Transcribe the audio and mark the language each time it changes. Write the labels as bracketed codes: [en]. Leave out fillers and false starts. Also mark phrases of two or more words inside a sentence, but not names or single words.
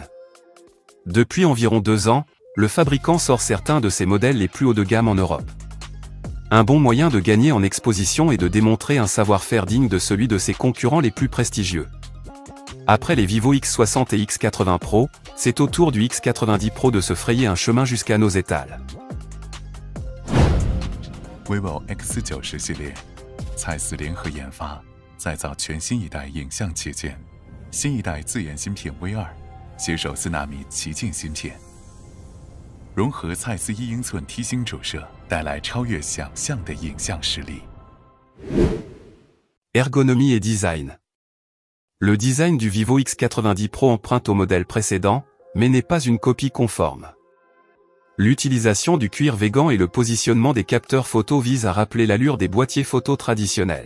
[fr] Depuis environ 2 ans, le fabricant sort certains de ses modèles les plus hauts de gamme en Europe. Un bon moyen de gagner en exposition et de démontrer un savoir-faire digne de celui de ses concurrents les plus prestigieux. Après les Vivo X60 et X80 Pro, c'est au tour du X90 Pro de se frayer un chemin jusqu'à nos étals. [zh] vivo X90系列，蔡司联合研发，再造全新一代影像器件，新一代自研芯片 V2，携手4纳米旗舰芯片，融合蔡司1英寸梯形主摄，带来超越想象的影像实力。 [fr] Ergonomie et design. Le design du Vivo X90 Pro emprunte au modèle précédent, mais n'est pas une copie conforme. L'utilisation du cuir végan et le positionnement des capteurs photo visent à rappeler l'allure des boîtiers photo traditionnels.